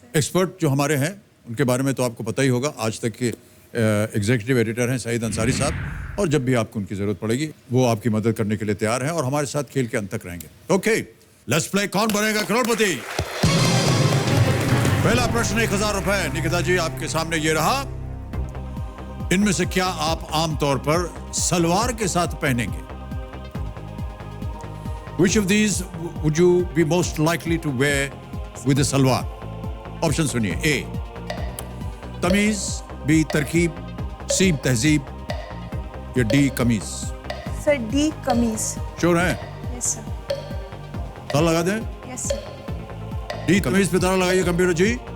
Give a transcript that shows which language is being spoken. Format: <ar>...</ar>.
<hi>Expert जो हमारे हैं उनके बारे में तो आपको पता ही होगा। आज तक के एग्जीक्यूटिव एडिटर हैं सईद अंसारी साहब, और जब भी आपको उनकी जरूरत पड़ेगी वो आपकी मदद करने के लिए तैयार हैं और हमारे साथ खेल के अंत तक रहेंगे।</hi> <en>okay, let's play</en> <hi>कौन बनेगा करोड़पति। पहला प्रश्न 1000 रुपए। निकिता जी आपके सामने ये रहा, इनमें से क्या आप आमतौर पर सलवार के साथ पहनेंगे?</hi> <en>Which of these would you be most likely to wear with a salwar?</en> <hi>Option सुनिए। A तमीज, B तरकीब, C तहजीब या D कमीज? सर डी कमीज। श्योर है?</hi> <en>Yes sir.</en> <hi>ताला लगा दें?</hi> <en>Yes sir.</en> <hi>D कमीज पे ताला लगाइए कंप्यूटर जी।</hi>